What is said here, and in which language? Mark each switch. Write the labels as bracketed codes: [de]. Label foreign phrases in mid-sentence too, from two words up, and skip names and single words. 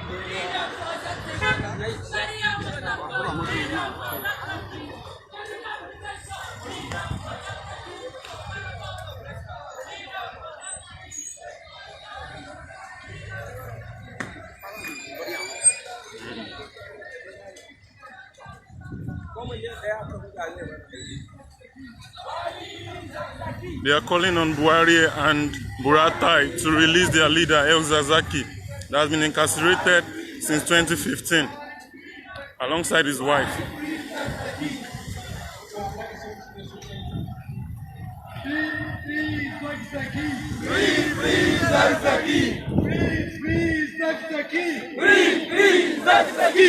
[en] They are calling on Buhari and Buratai to release their leader El Zakzaki that has been incarcerated since 2015 alongside his wife. Free Zakzaki! Free Zakzaki! Free Zakzaki!